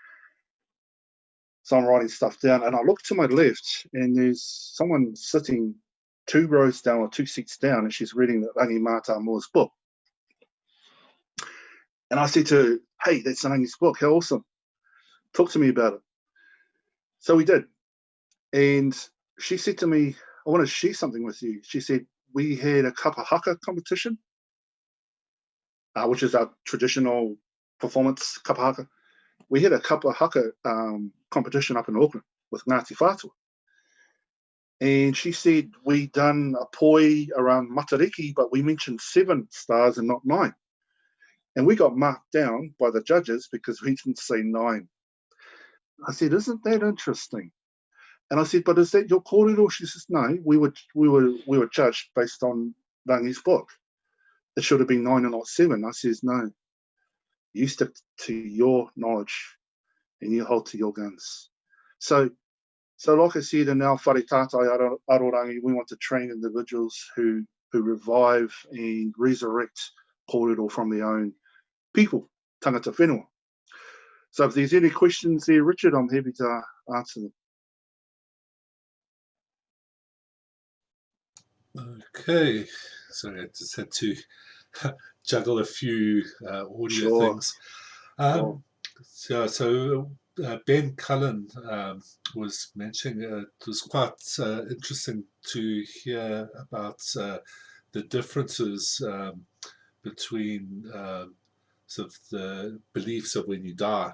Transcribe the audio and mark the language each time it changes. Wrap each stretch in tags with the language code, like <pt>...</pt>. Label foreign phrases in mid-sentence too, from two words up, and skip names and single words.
<en>So I'm writing stuff down, and I look to my left, and there's someone sitting 2 rows down or 2 seats down, and she's reading the Rangi Mata Moa's book. And I said to her, "Hey, that's Rangi's book. How awesome! Talk to me about it." So we did, and she said to me, "I want to share something with you." She said, "We had a</en> <mi>kapa haka</mi> <en>competition, which is our traditional performance</en> <mi>kapa haka.</mi> <en>We had a</en> <mi>kapa haka</mi> <en>competition up in Auckland with Ngāti Whātua. And she said, we done a poi around Matariki, but we mentioned 7 stars and not 9. And we got marked down by the judges because we didn't say 9. I said, isn't that interesting? And I said, but is that your kōrero? She says, no, we were judged based on Rangi's book. It should have been 9 and not 7. I says, no, you stick to your knowledge and you hold to your guns. So like I said, in our</en> <mi>whare tātai arorangi,</mi> <en>we want to train individuals who revive and resurrect kōrero from their own people,</en> <mi>tangata whenua.</mi> <en>So if there's any questions there, Richard, I'm happy to answer them. Okay, sorry, I just had to juggle a few audio things. So Ben Cullen was mentioning it was quite interesting to hear about the differences between sort of the beliefs of when you die.</en>